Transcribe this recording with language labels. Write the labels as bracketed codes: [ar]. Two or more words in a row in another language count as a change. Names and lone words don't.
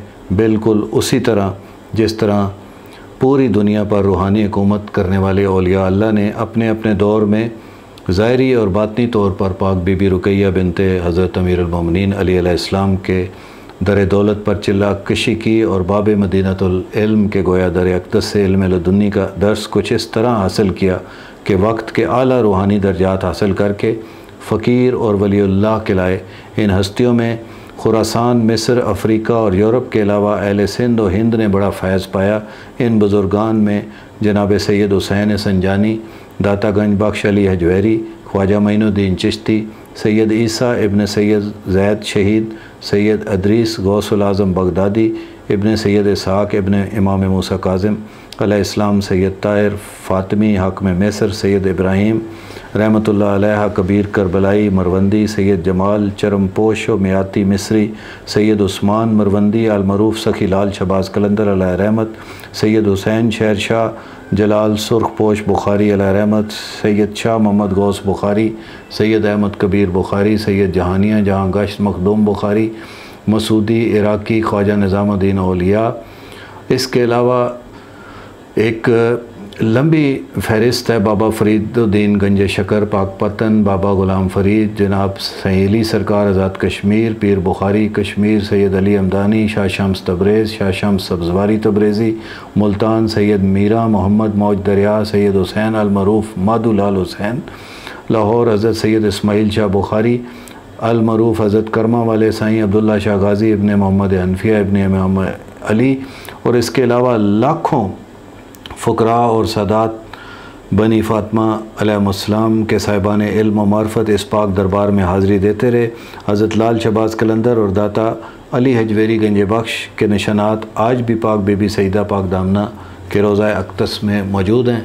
[ur] بالکل اسی طرح جس طرح پوری دنیا پر روحانی حکومت کرنے والے اولیاء اللہ نے اپنے اپنے دور میں ظاہری اور باطنی طور پر پاک بی بی رقیہ بنت حضرت امیر المومنین علی علیہ السلام کے در دولت پر چلہ کشی کی اور باب مدینۃ العلم کے گویا در اقدس سے علم لدنی کا درس کچھ اس طرح حاصل کیا کہ وقت کے اعلیٰ روحانی درجات حاصل کرکے فقیر اور ولی اللہ کہلائے. ان ہستیوں میں خراسان، مصر، افریقہ اور یورپ کے علاوہ اہل سندھ اور ہند نے بڑا فیض پایا. ان بزرگان میں جناب سید حسین سنجانی، داتا گنج بخش علی ہجویری، خواجہ معین الدین چشتی, سید عیسیٰ ابن سید زید شہید، سید ادریس غوث الاعظم بغدادی، ابن سید اسحاق ابن امام موسیٰ کاظم علیہ السلام، سید طاہر فاطمی حاکم مصر, سید ابراہیم رحمۃ اللہ علیہ کبیر کربلائی مروندی، سید جمال چرم پوش میاتی مصری، سید عثمان مروندی المعروف سخی لال شہباز قلندر علیہ رحمت، سید حسین شہر شاہ جلال سرخ پوش بخاری علیہ رحمت، سید شاہ محمد غوث بخاری، سید احمد کبیر بخاری، سید جہانیاں جہاں گشت مخدوم بخاری، مسعودی عراقی، خواجہ نظام الدین اولیاء. اس کے علاوہ ایک لمبی فہرست ہے. بابا فرید الدین گنج شکر پاکپتن، بابا غلام فرید، جناب سہیلی سرکار آزاد کشمیر, پیر بخاری کشمیر، سید علی ہمدانی، شاہ شمس تبریز، شاہ شمس سبزواری تبریزی، ملتان، سید میراں محمد موج دریا، سید حسین المعروف مادھو لال حسین، لاہور حضرت سید اسماعیل شاہ بخاری، المعروف حضرت کرماں والے سائیں عبداللہ شاہ غازی ابن محمد حنفیہ ابن امام علی. اور اس کے علاوہ لاکھوں فقراء اور سادات بنی فاطمہ علیہ السلام کے صاحبان علم و معرفت اس پاک دربار میں حاضری دیتے رہے. حضرت لال شہباز قلندر اور داتا علی ہجویری گنج بخش کے نشانات آج بھی پاک بی بی سیدہ پاک دامنہ کے روضہ اقدس میں موجود ہیں.